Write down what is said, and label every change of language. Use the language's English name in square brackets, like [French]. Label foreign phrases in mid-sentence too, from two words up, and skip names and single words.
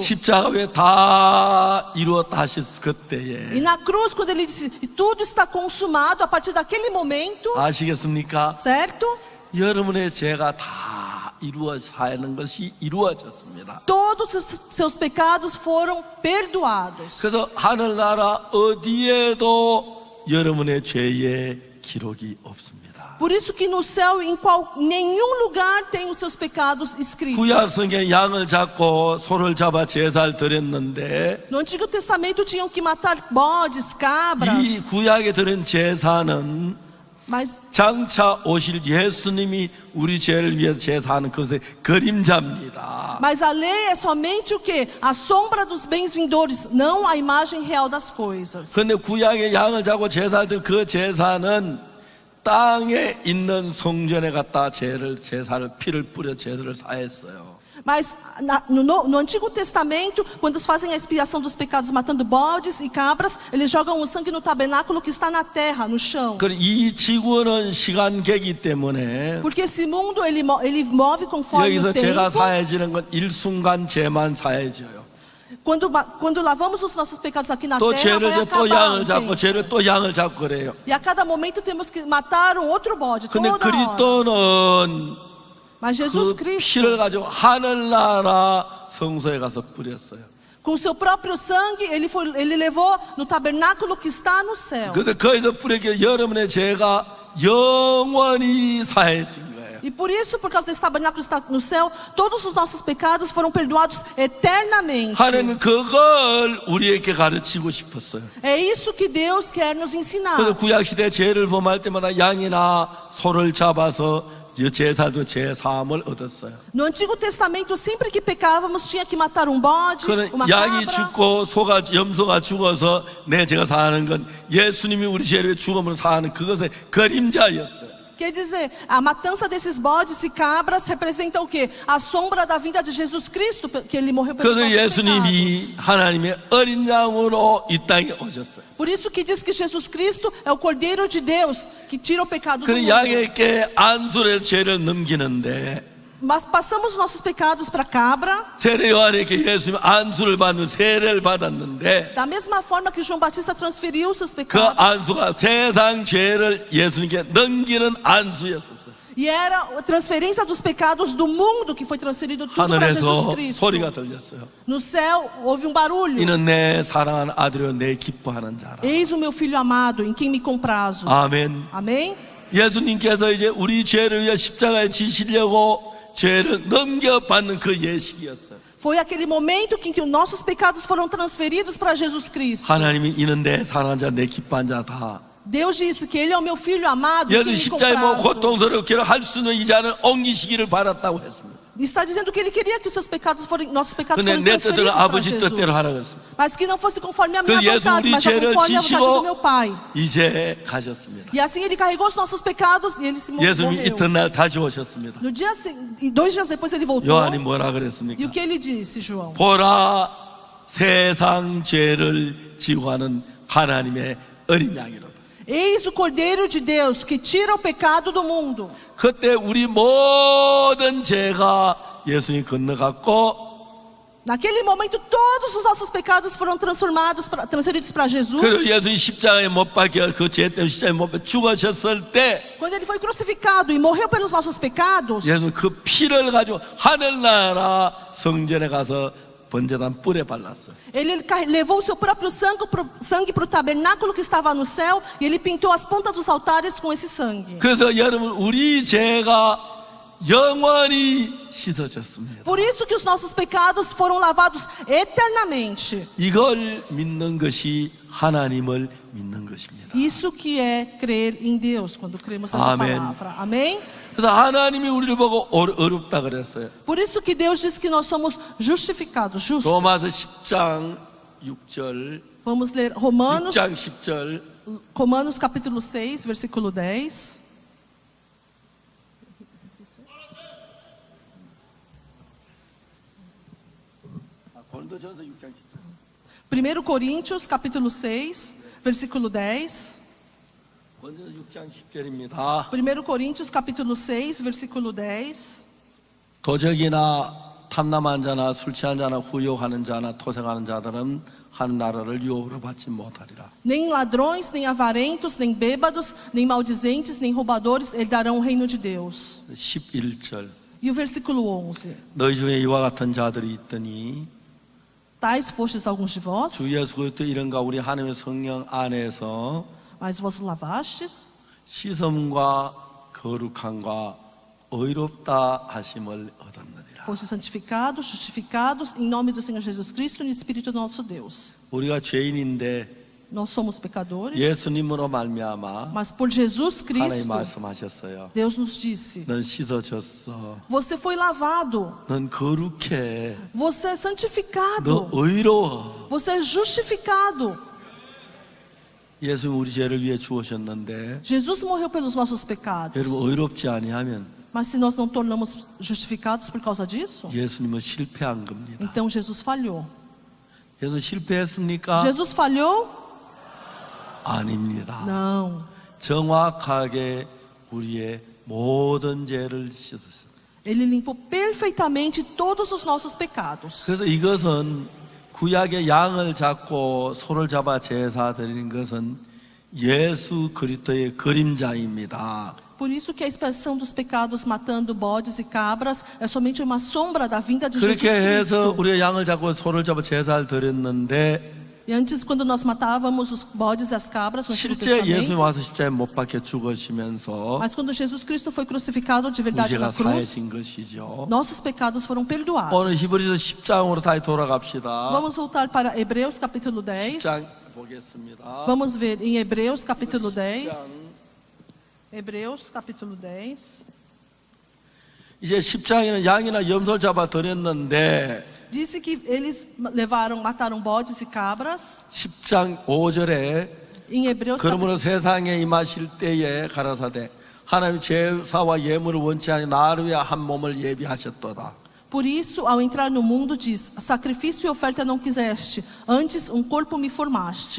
[Korean] 십자가에 다 이루었다 하셨을 그때에 [Portuguese] E na cruz, quando ele disse, e tudo está consumado, a partir daquele momento, [Korean] 아시겠습니까? [Portuguese] certo? [Korean] 여러분의 죄가 다 이루어져야 하는 것이 이루어졌습니다. [Portuguese] Todos os seus pecados foram perdoados. [Korean] 그래서 하늘나라 어디에도 여러분의 죄의 기록이 없습니다. [Portuguese] Por isso que no céu, em nenhum lugar tem os seus pecados escritos. [Korean] 구약성경에 양을 잡고 소를 잡아 제사를 드렸는데 [Portuguese] No Antigo Testamento tinham que matar bodes, [Korean] 이 [Portuguese] cabras, [Korean] 구약에 들은 제사는 [Portuguese] mas [Korean] 장차 오실 예수님이 우리 죄를 위해서 제사하는 것의 그림자입니다. [Portuguese] a lei é somente o que? A sombra dos bens vindouros, não a imagem real das coisas. [Korean] 그런데 구약의 양을 잡고 제사를 드린 그 제사는 땅에 있는 성전에 갖다 제사를 피를 뿌려 제사를 사했어요. [Portuguese] Mas no Antigo Testamento, quando eles fazem a expiação dos pecados matando bodes e cabras, eles jogam o sangue no tabernáculo que está na terra, no chão. [Korean] 이 지구는 시간계이기 때문에 [Portuguese] Porque esse mundo ele move conforme [Korean] 여기서 [Portuguese] o [Korean] 죄가 [Portuguese] tempo. [Korean] 사해지는 건 일순간 죄만 사해져요. [Portuguese] Quando lavamos os nossos pecados aqui na [Korean] 또 [Portuguese] terra, vai [Korean] 죄를 또 [Portuguese] acabar [Korean] 양을 [Portuguese] o [Korean] 잡고 [Portuguese] tempo. [Korean] 죄를 또 양을 잡고 그래요. [Portuguese] E a cada momento temos que matar um outro bode, [Korean] 근데 [Portuguese] toda hora. [Korean] 그리스도는 [Portuguese] Mas Jesus [Korean] 그 [Portuguese] Cristo, [Korean] 피를 가지고 하늘나라 성소에 가서 뿌렸어요. [Portuguese] com seu próprio sangue, ele levou no tabernáculo que está no céu. [Korean] 그래서 거기서 뿌렸기에 여러분의 죄가 영원히 사해진 거예요. [Portuguese] E E por isso, por causa desse tabernáculo que está no céu, todos os nossos pecados foram perdoados eternamente. [Korean] 하나님은 그걸 우리에게 가르치고 싶었어요. [Portuguese] É isso que Deus quer nos ensinar. [Korean] 그래서 구약시대 죄를 범할 때마다 양이나 소를 잡아서 제사도 제사함을 얻었어요. [Portuguese] No Antigo Testamento, sempre que pecávamos, tinha que matar um bode, [Korean] 그는 [Portuguese] uma [Korean] 양이 [Portuguese] cabra. [Korean] 죽고 염소가 죽어서 내 죄가 사는 건 예수님이 우리 죄를 죽음으로 사는 그것의 그림자였어요. [Portuguese] Quer dizer, a matança desses bodes e cabras representa o quê? A sombra da vinda de Jesus Cristo, que ele morreu pelos [Korean] 그래서 [Portuguese] nossos pecados. [Korean] 예수님이 하나님의 어린 양으로 이 땅에 오셨어요. [Portuguese] Por isso que diz que Jesus Cristo é o Cordeiro de Deus que tira o pecado do [Korean] 그 [Portuguese] mundo. [Korean] 양에게 안수의 죄를 넘기는데 [Portuguese] Mas passamos os nossos pecados para a cabra, [Korean] 세례 요한에게 예수님이 안수를 받는 세례를 받았는데 [Portuguese] da mesma forma que João Batista transferiu seus [Korean] 그 [Portuguese] pecados. [Korean] 안수가 세상 죄를 예수님께 넘기는 안수였었어요. [Portuguese] E era a transferência dos pecados do mundo que foi transferido tudo para Jesus [Korean] 하늘에서 [Portuguese] Cristo. [Korean] 소리가 들렸어요. [Portuguese] No céu houve um barulho. [Korean] 이는 내 사랑하는 아들이요 내 기뻐하는 자라. [Portuguese] Eis o meu filho amado, em quem me comprazo. [Korean] 아멘. [Portuguese] Amém? [Korean] 예수님께서 이제 우리 죄를 위해 십자가에 지시려고 죄를 넘겨받는 그 예식이었어요. [Portuguese] Foi aquele momento em que os nossos pecados foram transferidos para Jesus Cristo. [Korean] 하나님이 이는 내 사랑하는 자 내 기뻐하는 자다. [Portuguese] Deus disse que Ele é o meu filho amado, em [Korean] 예수 [Portuguese] quem me [Korean] 십자가에 뭐 [Portuguese] comprazo. [Korean] 고통스럽게 할 수는 이 자는 옮기시기를 바랐다고 했습니다. [Portuguese] Está dizendo que Ele queria que os seus pecados nossos pecados [Korean] 근데 [Portuguese] fossem [Korean] 내 뜻대로 [Portuguese] transferidos para [Korean] 아버지 [Portuguese] Jesus. [Korean] 뜻대로 하라고 했습니다. [Portuguese] Mas que não fosse conforme a [Korean] 그 [Portuguese] minha [Korean] 예수 [Portuguese] vontade, [Korean] 우리 [Portuguese] mas [Korean] 죄를 [Portuguese] conforme a vontade do [Korean] 지시고 [Portuguese] meu Pai. [Korean] 이제 가셨습니다. [Portuguese] E assim Ele carregou os nossos pecados e Ele se [Korean] 예수님이 [Portuguese] morreu. [Korean] 이튿날 다시 오셨습니다. [Portuguese] No dia, e 2 dias depois Ele voltou. [Korean] 요한이 뭐라 [Portuguese] E o [Korean] 그랬습니까? [Portuguese] que Ele disse, João? [Korean] 보라 세상 죄를 지고 하는 하나님의 어린 양이로다. [Portuguese] Eis o Cordeiro de Deus que tira o pecado do mundo. [Korean] 그때 우리 모든 죄가 예수님 건너갔고 [Portuguese] Naquele momento, todos os nossos pecados foram transferidos para Jesus. [Korean] 그리고 예수님 십자가에 못 박혀 그 죄 때문에 십자가에 못 박혀 죽으셨을 때 [Portuguese] Quando Ele foi crucificado e morreu pelos nossos pecados, [Korean] 예수는 그 피를 가지고 하늘나라 성전에 가서 번제단 뿔에 발랐어요. [Portuguese] Ele levou o seu próprio sangue para o tabernáculo que estava no céu e Ele pintou as pontas dos altares com esse sangue. [Korean] 그래서 여러분 우리 죄가 영원히 씻어졌습니다. [Portuguese] Por isso que os nossos pecados foram lavados eternamente. [Korean] 이걸 믿는 것이 하나님을 믿는 것입니다. [Portuguese] Isso que é crer em Deus, quando cremos nessa Amém. palavra. Amém? [Korean] 그래서 하나님이 우리를 보고 어렵다 그랬어요. [Portuguese] Por isso que Deus diz que nós somos justificados, justos. [Korean] 로마서 10장 6절 [Portuguese] Vamos ler Romanos [Korean] 6장 10절 [Portuguese] Romanos capítulo 6, versículo 10. [Korean] 고린도전서 6장 10절 [Portuguese] 1 Coríntios capítulo 6, versículo 10. [Korean] 고린도전서 6장 10절입니다. [Portuguese] 1 Coríntios capítulo 6, versículo 10. [Korean] 도적이나 탐남한 자나 술 취한 자나 후욕하는 자나 토색하는 자들은 한 나라를 유업으로 받지 못하리라. [Portuguese] Nem ladrões, nem avarentos, nem bêbados, nem maldizentes, nem roubadores herdarão o reino de Deus. [Korean] 11절 [Portuguese] E o versículo 11. [Korean] 너희 중에 이와 같은 자들이 있더니 [Portuguese] Tais fostes alguns de vós, [Korean] 주 예수 그리스도 이름과 우리 하나님의 성령 안에서 [Portuguese] mas vos lavastes, [Korean] 시섬과 거룩함과 의롭다 하심을 얻었느니라. [Portuguese] fostes santificados, justificados, em nome do Senhor Jesus Cristo e no Espírito do nosso Deus. [Korean] 우리가 죄인인데 [Portuguese] Nós somos pecadores, [Korean] 예수님으로 말미암아 [Portuguese] mas por Jesus [Korean] 하나님 [Portuguese] Cristo, [Korean] 말씀하셨어요. [Portuguese] Deus nos disse: [Korean] 넌 씻어졌어. [Portuguese] você foi lavado, [Korean] 넌 거룩해. [Portuguese] você é [Korean] 너 [Portuguese] santificado, [Korean] 의로워. [Portuguese] você é justificado. [Korean] 예수님 우리 죄를 위해 죽으셨는데 [Portuguese] Jesus morreu pelos nossos pecados. [Korean] 여러분 의롭지 아니하면 [Portuguese] Mas se nós não tornamos justificados por causa disso, [Korean] 예수님은 실패한 겁니다. [Portuguese] então Jesus falhou. [Korean] 예수 실패했습니까? [Portuguese] Jesus falhou? [Korean] 아닙니다. [Portuguese] Não. [Korean] 정확하게 우리의 모든 죄를 씻으셨어요. [Portuguese] Ele limpou perfeitamente todos os nossos pecados. [Korean] 그래서 이것은 구약의 양을 잡고 소를 잡아 제사 드리는 것은 예수 그리스도의 그림자입니다. [Portuguese] Por isso que a expiação dos pecados matando bodes e cabras é somente uma sombra da vinda de Jesus [Korean] 그렇게 해서 [Portuguese] Cristo. [Korean] 우리가 양을 잡고 소를 잡아 제사를 드렸는데 [Portuguese] E antes, quando nós matávamos os bodes e as cabras no Antigo [Korean] 실제 예수님 [Portuguese] Testamento, [Korean] 와서 십자가에 못 박혀 죽으시면서 [Portuguese] mas quando Jesus Cristo foi crucificado de verdade [Korean] 죄가 [Portuguese] na cruz, [Korean] 사해진 것이죠. [Portuguese] nossos pecados foram [Korean] 오늘 [Portuguese] perdoados. [Korean] 히브리서 10장으로 다시 돌아갑시다. [Portuguese] Vamos voltar para Hebreus capítulo 10. [Korean] 10장 보겠습니다. [Portuguese] Vamos ver em Hebreus capítulo 10. Hebreus capítulo 10. [Korean] 이제 10장에는 양이나 염소를 잡아 드렸는데 [Portuguese] Disse que eles mataram bodes e cabras. [Korean] 10장 5절에 [Portuguese] Em Hebreus [Korean] 그러므로 세상에 임하실 때에 가라사대 하나님 제사와 예물을 원치 아니 나를 위해 한 몸을 예비하셨도다. [Portuguese] Por isso, ao entrar no mundo, diz: sacrifício e oferta não quiseste, antes um corpo me formaste.